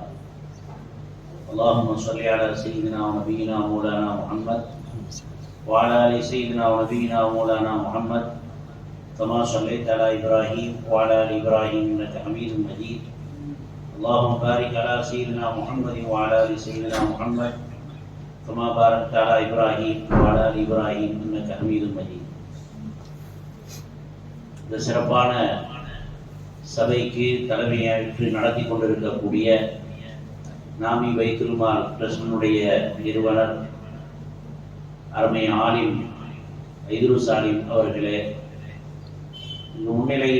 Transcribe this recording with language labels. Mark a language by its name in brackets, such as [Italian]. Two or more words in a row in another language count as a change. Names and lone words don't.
[Arabic] اللهم صل على سيدنا ونبينا مولانا محمد وعلى آل سيدنا ونبينا ومولانا محمد كما صليت على إبراهيم وعلى آل إبراهيم إنك حميد مجيد. اللهم بارك على سيدنا محمد وعلى آل سيدنا محمد كما باركت على إبراهيم وعلى آل إبراهيم إنك حميد مجيد. [Tamil] இந்த சிறப்பான சபைக்கு தலைமையேற்று நடத்தி கொண்டிருக்கக்கூடிய நாமி பைத்துல் மால் ட்ரஸ்டினுடைய நிறுவனர் அருமை ஆலிம் ஐதுருஸ் ஆலிம் அவர்களே, முன்னிலையில்